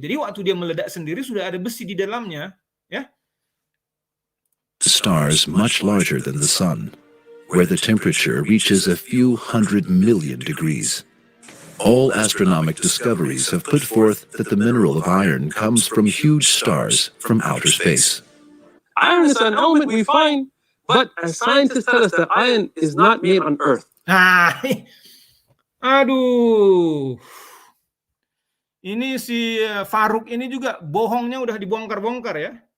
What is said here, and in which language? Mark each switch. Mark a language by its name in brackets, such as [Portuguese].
[Indonesian] Jadi waktu dia meledak sendiri sudah ada besi di dalamnya ya. [English] stars much larger than the sun, where the temperature reaches a few 100 million degrees. All astronomic discoveries have put forth that the mineral of iron comes from huge stars from outer space. Iron is an element we find, but as scientists tell us that iron is not made on Earth. [Indonesian] Nah, aduh. Ini si Faruk ini juga bohongnya udah dibongkar-bongkar ya.